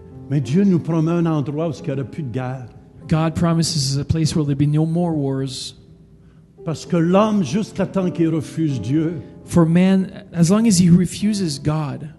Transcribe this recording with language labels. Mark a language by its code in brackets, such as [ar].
[fr] Mais Dieu nous promet un endroit où il n'y aura plus de guerre. [en] God promises a place where there'll be no more wars. [fr] Parce que l'homme, jusqu'à temps qu'il refuse Dieu, [en] For man, as long as he refuses God,